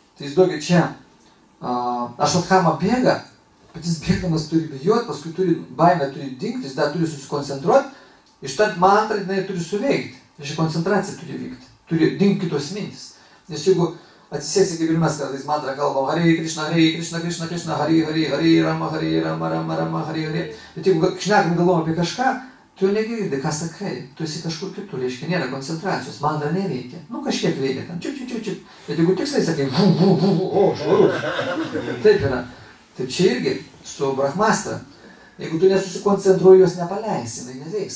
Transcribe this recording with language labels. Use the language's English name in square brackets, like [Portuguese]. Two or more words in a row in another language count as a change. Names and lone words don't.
[Lithuanian] Tai įsivaizduokit čia, Ašvatthama bėga Bet jis bėgdamas turi bijoti, paskui baimė turi dingti, jis dar turi susikoncentruoti, ištart mantrą, jinai turi suveikti. Reiškia, koncentracija turi vykti, turi dingti kitos mintis. Nes jeigu atsisėsi, kaip ir mes kartais mantrą kalbam, [Sanskrit] हरे कृष्ण कृष्ण कृष्ण हरे राम राम राम हरे. [Lithuanian] Bet jeigu šnekam galvom apie kažką, tu negirdi, ką sakai, tu esi kažkur kitur, reiškia, nėra koncentracijos, mantra neveikia. Nu, kažkiek veikia ten, čiuk. Bet jeigu tiksliai sakai, švarus. Taip yra. Tai čia irgi su brahmastra. Jeigu tu nesusikoncentruoji, jos nepaleisi, jinai neveiks.